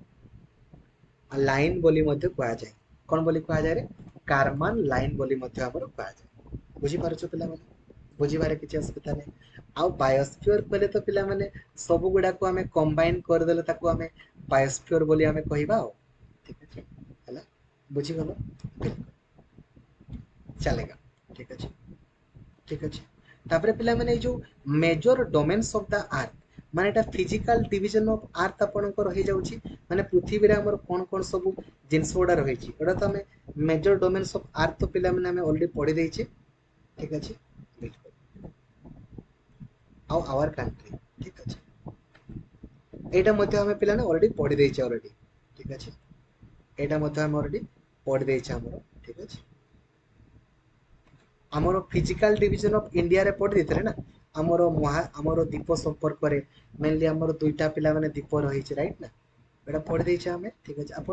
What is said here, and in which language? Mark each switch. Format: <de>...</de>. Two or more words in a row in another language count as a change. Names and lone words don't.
<or>ଲାଇନ ବୋଲି ମଧ୍ୟ କୁହାଯାଏ କଣ ବୋଲି କୁହାଯାଏ ରେ କାରମାନ ଲାଇନ ବୋଲି ମଧ୍ୟ ଆମର କୁହାଯାଏ ବୁଝିପାରୁଛ ପିଲାମାନେ ବୁଝିବାରେ କିଛି ଅସୁବିଧା ନାହିଁ ଆଉ ବାୟୋସ୍ଫିୟର କହିଲେ ତ ପିଲାମାନେ ସବୁ ଗୁଡାକୁ ଆମେ କମ୍ବାଇନ କରିଦେଲେ ତାକୁ ଆମେ ବାୟୋସ୍ଫିୟର ବୋଲି ଆମେ କହିବା ଆଉ ଠିକ ଅଛି ହେଲା ବୁଝିଗଲ ଚାଲେगा ଠିକ ଅଛି ଠିକ ଅଛି ତାପରେ ପିଲାମାନେ ଏଇ ଯୋଉ</or> <en>major domains of the earth</en> <or>ମାନେ ଏଟା</or> <en>physical division of earth</en> <or>ଆପଣଙ୍କର ହେଇଯାଉଛି ମାନେ ପୃଥିବୀରେ ଆମର କଣ କଣ ସବୁ ଜିନିଷ ଗୁଡା ରହିଛି ଏଟା ତ ଆମେ</or> <en>major domains of earth</en> <or>ତ ପିଲାମାନେ ଆମେ ଅଲରେଡି ପଢି ଦେଇଛେ ଠିକ ଅଛି ଆଉ</or> <en>our country</en> <or>ଠିକ ଅଛି ଏଇଟା ମଧ୍ୟ ଆମେ ପିଲାମାନେ ଅଲରେଡି ପଢି ଦେଇଛେ ଅଲରେଡି ଠିକ ଅଛି ଏଇଟା ମଧ୍ୟ ଆମେ ଅଲରେଡି ପଢି ଦେଇଛେ ଆମର ଠିକ ଅଛି ଆମର</or> <en>physical division of India</en> <or>ରେ पढ़ी ଦେଇଥିଲେ ନା ଆମର ଦ୍ୱୀପ ସମ୍ପର୍କରେ ମେନଲି ଆମର ଦୁଇଟା ପିଲାମାନେ ଦ୍ୱୀପ ରହିଛି ରାଇଟ ନା ଏଟା ପଢି ଦେଇଛେ ଆମେ ଠିକ ଅଛି ଆପଣ</or>